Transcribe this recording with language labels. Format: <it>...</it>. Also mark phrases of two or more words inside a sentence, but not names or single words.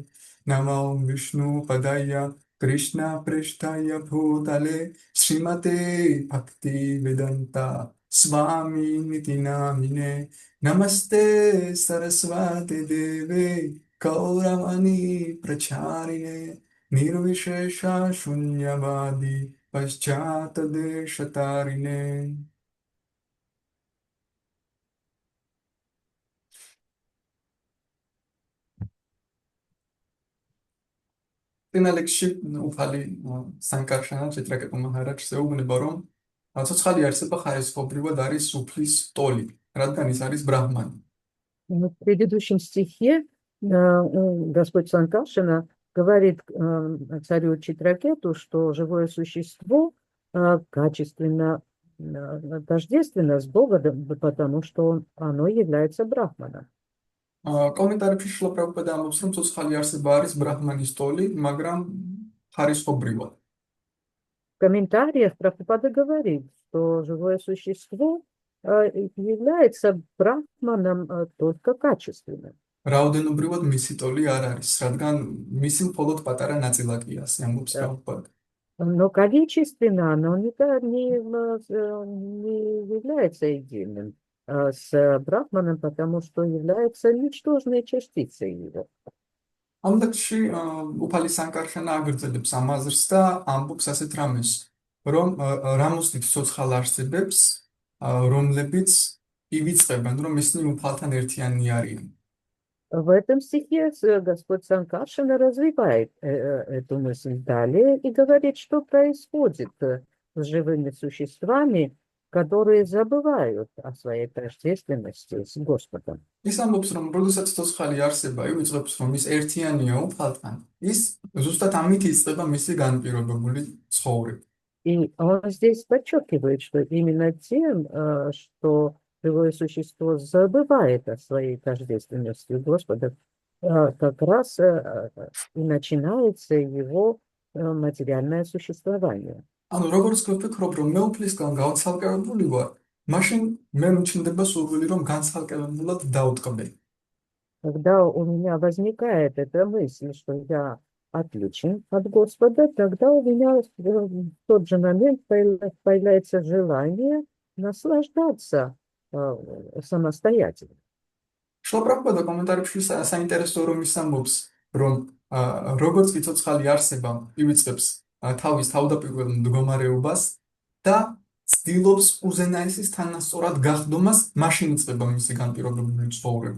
<sa>नमो विष्णु पादाय, कृष्ण प्रेष्ठाय भूतले, श्रीमते भक्ति वेदान्त, स्वामि नीति नामिने, नमस्ते सरस्वती देवे, गौरवाणी प्रचारिणे, निर्विशेष शून्यवादि, पाश्चात्य देशतारिणे.</sa> <ka>წინა ლექსში უფალი სანკარშანა ჩეტრაკეტო მაჰარაჯს ეუბნება, რომ ცოცხალი არსება ხარისხობრივად არის უფლის ტოლი, რადგან ის არის ბრაჰმანი.</ka> <ru>В предыдущем стихе Господь Санкаршана говорит царю Читракету, что живое существо качественно тождественно с Богом, потому что оно является брахманом.</ru> <ka>კომენტარებში შილა პრაბჰუპადა ამბობს, რომ ცოცხალი არსება არის ბრაჰმანის ტოლი, მაგრამ ხარისხობრივად.</ka> <ru>В комментариях Прабхупада говорит, что живое существо является брахманом только качественным.</ru> <ka>რაოდენობრივად მისი ტოლი არ არის, რადგან მისი მხოლოდ патара ნაწილაკია, ამბობს პრაბჰუპადა.</ka> <ru>Но количественно оно не является единым с брахманом, потому что является ничтожной частицей его.</ru> <ka>ამ ლექსში უფალი სანკარშანა აგრძელებს ამ აზრს და ამბობს ასეთ რამეს, რომ რამოსდით ცოცხალ არსებებს, რომლებიც ივიწყებენ, რომ ისინი უფალთან ერთიანი არიან.</ka> <ru>В этом стихе Господь Санкаршана развивает эту мысль далее и говорит, что происходит с живыми существами, которые забывают о своей тождественности с Господом.</ru> <ka>ის ამბობს, რომ როდესაც ცოცხალი არსება ივიწყებს, რომ ის ერთიანია უფალთან, ის ზუსტად ამით იწყება მისი განპირობებული ცხოვრება.</ka> <ru>И он здесь подчеркивает, что именно тем, что живое существо забывает о своей тождественности Господа, как раз и начинается его материальное существование.</ru> <ka>ანუ როგორც ვფიქრობ, რომ მე უფლისგან გავცალკევებული ვარ, მაშინ მე მჩნდება სურვილი, რომ განცალკევებულად დავტყბე.</ka> <ru>Когда у меня возникает эта мысль, что я отличен от Господа, тогда у меня в тот же момент появляется желание наслаждаться самостоятельно.</ru> <ka>შილა პრაბჰუპადა კომენტარებში საინტერესო რომ ის ამბობს, რომ როგორც კი ცოცხალი არსება ივიწყებს თავის თავდაპირველ მდგომარეობას და ცდილობს უზენაესის თანასწორად გახდომას, მაშინ იწყება მისი განპირობებული ცხოვრება.</ka>